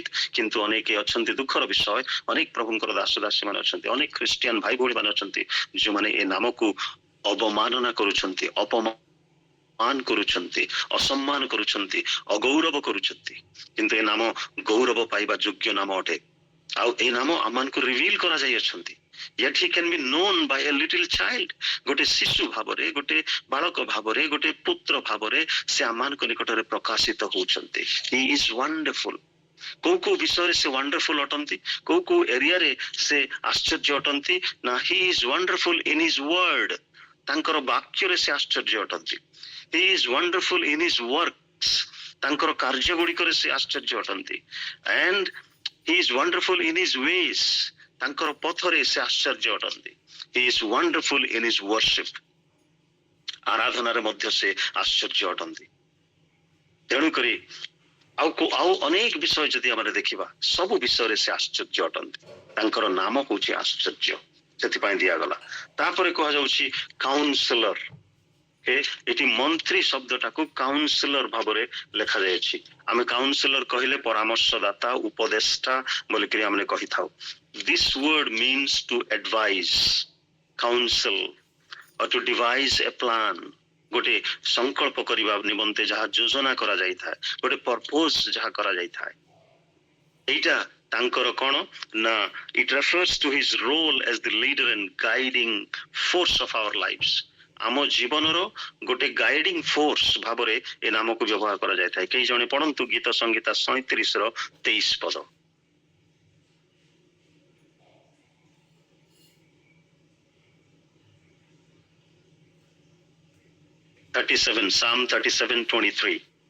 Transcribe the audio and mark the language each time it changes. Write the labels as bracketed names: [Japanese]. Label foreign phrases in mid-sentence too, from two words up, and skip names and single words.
[Odia] କିନ୍ତୁ ଅନେକ ଅଛନ୍ତି, ଦୁଃଖର ବିଷୟ, ଅନେକ ପ୍ରଭୁଙ୍କର ଦାସ ଦାସୀ ମାନେ ଅଛନ୍ତି, ଅନେକ ଖ୍ରୀଷ୍ଟିଆନ ଭାଇ ଭଉଣୀ ମାନେ ଅଛନ୍ତି ଯୋଉମାନେ ଏ ନାମକୁ ଅବମାନନା କରୁଛନ୍ତି, ଅପମାନ କରୁଛନ୍ତି, ଅସମ୍ମାନ କରୁଛନ୍ତି, ଅଗୌରବ କରୁଛନ୍ତି। କିନ୍ତୁ ଏ ନାମ ଗୌରବ ପାଇବା ଯୋଗ୍ୟ ନାମ ଅଟେ। ଆଉ ଏ ନାମ ଆମମାନଙ୍କୁ ରିଭିଲ କରାଯାଇଅଛନ୍ତି। [English] Yet he can be known by a little child. [Odia] ଗୋଟେ ଶିଶୁ ଭାବରେ, ଗୋଟେ ବାଳକ ଭାବରେ, ଗୋଟେ ପୁତ୍ର ଭାବରେ ସେ ଆମମାନଙ୍କ ନିକଟରେ ପ୍ରକାଶିତ ହଉଛନ୍ତି। [English] He is wonderful. [Odia] କୋଉ ବିଷୟରେ ସେ ୱାଣ୍ଡରଫୁଲ ଅଟନ୍ତି, କୋଉ ଏରିଆରେ ସେ ଆଶ୍ଚର୍ଯ୍ୟ ଅଟନ୍ତି ନା, [English] he is wonderful in his word. [Odia] ତାଙ୍କର ବାକ୍ୟରେ ସେ ଆଶ୍ଚର୍ଯ୍ୟ ଅଟନ୍ତି। [English] He is wonderful in his works. [Odia] ତାଙ୍କର କାର୍ଯ୍ୟ ଗୁଡିକରେ ସେ ଆଶ୍ଚର୍ଯ୍ୟ ଅଟନ୍ତି। [English] And he is wonderful in his ways. [Odia] ତାଙ୍କର ପଥରେ ସେ ଆଶ୍ଚର୍ଯ୍ୟ ଅଟନ୍ତି। [English] He is wonderful in his worship. [Odia] ଆରାଧନାରେ ମଧ୍ୟ ସେ ଆଶ୍ଚର୍ଯ୍ୟ ଅଟନ୍ତି। ତେଣୁକରି ଆଉ ଅନେକ ବିଷୟ ଯଦି ଆମେ ଦେଖିବା, ସବୁ ବିଷୟରେ ସେ ଆଶ୍ଚର୍ଯ୍ୟ ଅଟନ୍ତି। ତାଙ୍କର ନାମ ହଉଛି ଆଶ୍ଚର୍ଯ୍ୟ, ସେଥିପାଇଁ ଦିଆଗଲା। ତାପରେ କୁହାଯାଉଛି କାଉନସିଲର। ଏଠି ମନ୍ତ୍ରୀ ଶବ୍ଦଟାକୁ କାଉନସିଲର ଭାବରେ ଲେଖାଯାଇଛି। ଆମେ କାଉନସିଲର କହିଲେ ପରାମର୍ଶଦାତା, ଉପଦେଷ୍ଟା ବୋଲିକିରି ଆମେ କହିଥାଉ। [English] This word means to advise, counsel, or to devise a plan. [Odia] ଗୋଟେ ସଂକଳ୍ପ କରିବା ନିମନ୍ତେ ଯାହା ଯୋଜନା କରାଯାଇଥାଏ, ଗୋଟେ ପର୍ପୋଜ ଯାହା କରାଯାଇଥାଏ। ଏଇଟା ତାଙ୍କର କଣ ନା, [English] it refers to his role as the leader and guiding force of our lives. [Odia] ଆମ ଜୀବନର ଗୋଟେ [English] guiding force [Odia] ଭାବରେ ଏ ନାମକୁ ବ୍ୟବହାର କରାଯାଇଥାଏ। କେହି ଜଣେ ପଢନ୍ତୁ ଗୀତ ସଂହିତା 37 ର 23 ପଦ। [English] 37 Psalm 37:23।